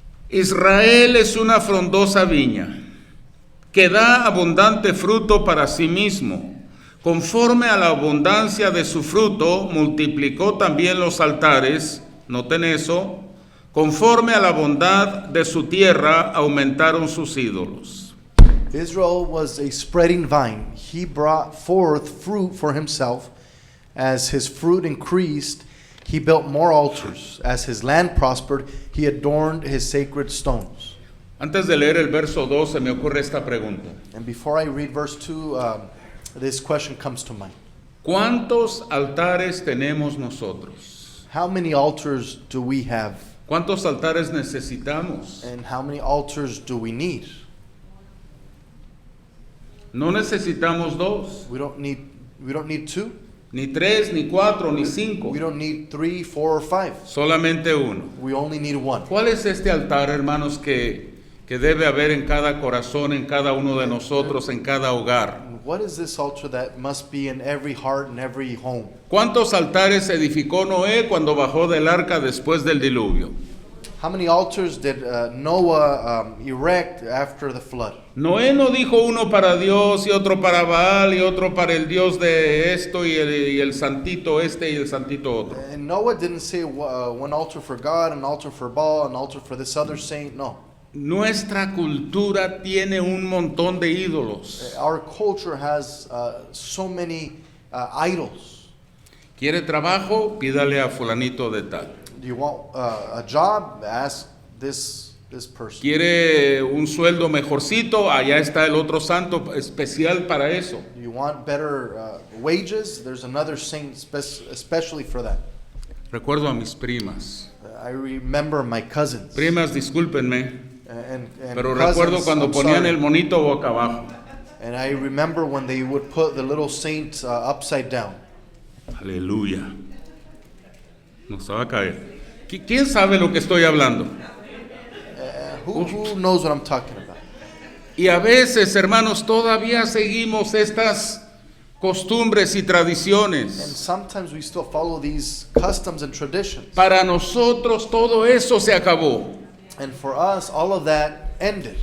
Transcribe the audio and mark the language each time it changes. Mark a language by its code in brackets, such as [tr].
[es] Israel es una frondosa viña que da abundante fruto para sí mismo. Conforme a la abundancia de su fruto, multiplicó también los altares. Noten eso. Conforme a la bondad de su tierra, aumentaron sus ídolos. [en] Israel was a spreading vine. He brought forth fruit for himself. As his fruit increased, he built more altars. As his land prospered, he adorned his sacred stones. [es] Antes de leer el verso 2 se me ocurre esta pregunta. [en] And before I read verse 2, this question comes to mind. [es] ¿Cuántos altares tenemos nosotros? [en] How many altars do we have? [es] ¿Cuántos altares necesitamos? [en] And how many altars do we need? [es] No necesitamos dos, [en] We don't need two. [es] ni tres, ni cuatro, ni cinco. [en] We don't need 3, 4, or 5. [es] Solamente uno. [en] We only need one. [es] ¿Cuál es este altar, hermanos, que debe haber en cada corazón, en cada uno de nosotros, en cada hogar? [en] What is this altar that must be in every heart and every home? [es] ¿Cuántos altares edificó Noé cuando bajó del arca después del diluvio? [en] How many altars did Noah erect after the flood? [es] Noé no dijo uno para Dios y otro para Baal y otro para el Dios de esto y el santito este y el santito otro. [en] And Noah didn't say one altar for God, an altar for Baal, an altar for this other saint. [es] No. Nuestra cultura tiene un montón de ídolos. [en] Our culture has so many idols. [es] ¿Quiere trabajo? Pídale a fulanito de tal. [en] Do you want a job? Ask this person. [es] ¿Quiere un sueldo mejorcito? Allá está el otro santo especial para eso. [en] Do you want better wages? There's another saint especially for that. [es] Recuerdo a mis primas. [en] I remember my cousins. [es] Primas, discúlpenme, [en] And [es] pero [en] cousins, [es] recuerdo cuando [en] I'm [es] ponían [en] sorry. [es] el monito boca abajo. [en] And I remember when they would put the little saint upside down. [es] Aleluya. Nos va a caer. ¿Quién sabe lo que estoy hablando? [en] Who knows what I'm talking about? [es] Y a veces, hermanos, todavía seguimos estas costumbres y [en] And [es] tradiciones. [en] sometimes we still follow these customs and traditions. [es] Para nosotros todo eso se acabó. [en] And for us, all of that ended.